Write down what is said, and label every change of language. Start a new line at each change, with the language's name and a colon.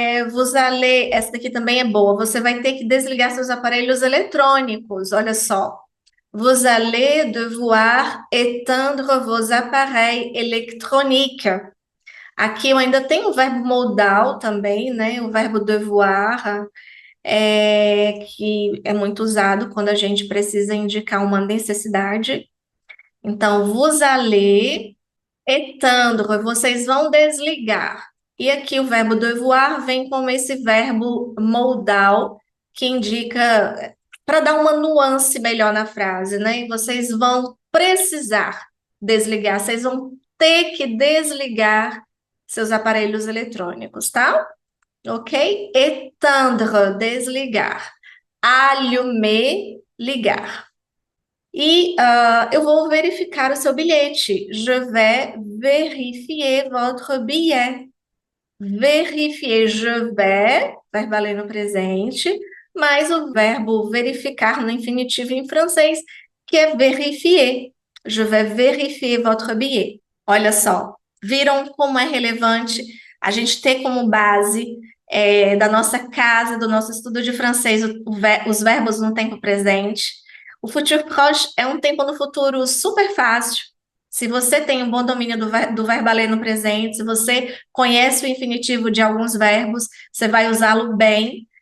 Portuguese: Vous allez, essa daqui também é boa. Você vai ter que desligar seus aparelhos eletrônicos. Olha só.
French: Vous allez devoir éteindre vos appareils électroniques.
Portuguese: Aqui eu ainda tenho o verbo modal também, né? O verbo devoir, que é muito usado quando a gente precisa indicar uma necessidade. Então,
French: vous allez éteindre,
Portuguese: vocês vão desligar. E aqui o verbo devoir vem como esse verbo modal, que indica, para dar uma nuance melhor na frase, né? E vocês vão precisar desligar, vocês vão ter que desligar seus aparelhos eletrônicos, tá? Ok? Éteindre, desligar. Allumer, ligar. E eu vou verificar o seu bilhete.
French: Je vais vérifier votre billet.
Portuguese: Vérifier, je vais, verbo além no presente, mais o verbo verificar no infinitivo em francês, que é vérifier.
French: Je vais vérifier votre billet.
Portuguese: Olha só, viram como é relevante a gente ter como base da nossa casa, do nosso estudo de francês, os verbos no tempo presente. O futur proche é um tempo no futuro super fácil. Se você tem um bom domínio do verbo além no presente, se você conhece o infinitivo de alguns verbos, você vai usá-lo bem.